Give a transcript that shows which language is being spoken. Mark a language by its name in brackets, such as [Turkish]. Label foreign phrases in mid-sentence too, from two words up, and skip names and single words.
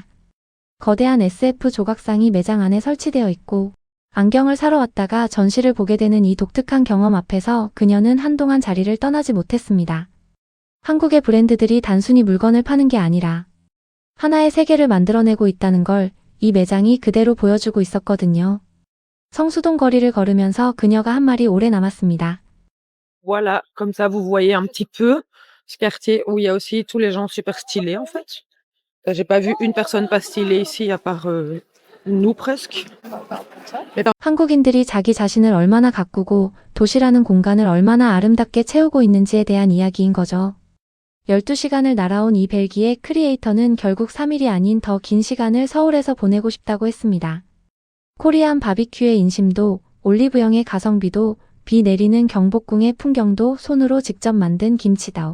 [Korean] 거대한 SF 조각상이 매장 안에 설치되어 있고 안경을 사러 왔다가 전시를 보게 되는 이 독특한 경험 앞에서 그녀는 한동안 자리를 떠나지 못했습니다. 한국의 브랜드들이 단순히 물건을 파는 게 아니라 하나의 세계를 만들어내고 있다는 걸 이 매장이 그대로 보여주고 있었거든요. 성수동 거리를 걸으면서 그녀가 한 말이 오래 남았습니다. [French] Voilà, comme ça vous voyez un petit peu ce quartier où il y a aussi tous les gens super stylés en fait. J'ai pas vu une personne pas stylée ici à part nous presque. [Korean] 한국인들이 자기 자신을 얼마나 가꾸고 도시라는 공간을 얼마나 아름답게 채우고 있는지에 대한 이야기인 거죠. 12시간을 날아온 이 벨기에 크리에이터는 결국 3일이 아닌 더 긴 시간을 서울에서 보내고 싶다고 했습니다. 코리안 바비큐의 인심도, 올리브영의 가성비도, 비 내리는 경복궁의 풍경도 손으로 직접 만든 김치다오.